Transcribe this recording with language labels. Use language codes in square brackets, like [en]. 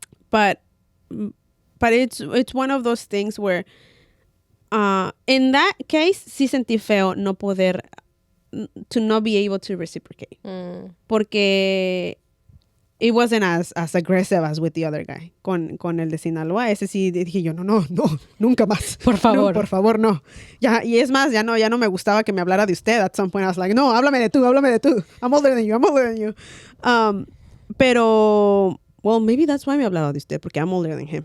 [en] But it's one of those things where, in that case, [es] sí sentí feo no poder, [en] to not be able to reciprocate. Porque it wasn't as aggressive as with the other guy. [es] Con el de Sinaloa, ese sí dije yo, no, nunca más. Por favor. No, por favor, no. Ya, y es más, ya no me gustaba que me hablara de usted. [en] At some point I was like, no, [es] háblame de tú. [en] I'm older than you. Pero, well, maybe that's why [es] me hablaba de usted, [en] porque I'm older than him.